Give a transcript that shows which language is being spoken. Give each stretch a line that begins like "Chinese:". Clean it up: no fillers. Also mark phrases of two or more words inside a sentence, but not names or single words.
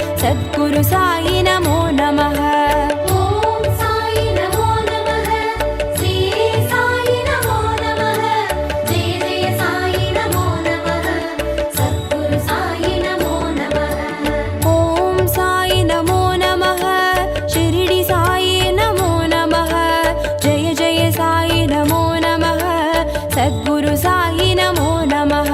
Sanskrit: सद्गुरु साई नमो नमः। ॐ साई नमो नमः श्री साई नमो नमः जय जय साई नमो नमः सद्गुरु साई नमो नमः। ॐ साई नमो नमः शिरडी साई नमो नमः जय जय साई नमो नमः सद्गुरु साई नमो नमः।